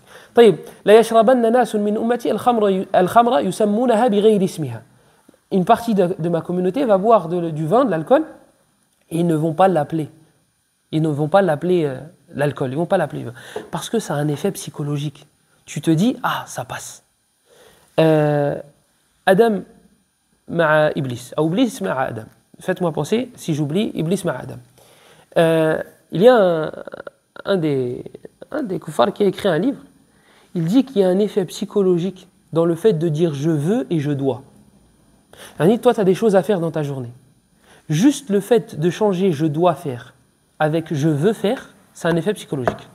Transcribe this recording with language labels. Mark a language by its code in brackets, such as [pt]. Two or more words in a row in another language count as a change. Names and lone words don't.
[ar] طيب لا يشربن ناس من أمتي الخمر يسمونها بغير اسمها. [fr] Une partie de ma communauté va boire du vin, de l'alcool, et ils ne vont pas l'appeler. Ils ne vont pas l'appeler l'alcool, ils ne vont pas l'appeler vin. Parce que ça a un effet psychologique. Tu te dis, ah, ça passe. [ar] آدم مع إبليس, ou إبليس مع آدم. [fr] Faites-moi penser, si j'oublie, [ar] إبليس مع آدم. [fr] Il y a un des koufars qui a écrit un livre, il dit qu'il y a un effet psychologique dans le fait de dire je veux et je dois. Toi, tu as des choses à faire dans ta journée. Juste le fait de changer je dois faire avec je veux faire, c'est un effet psychologique.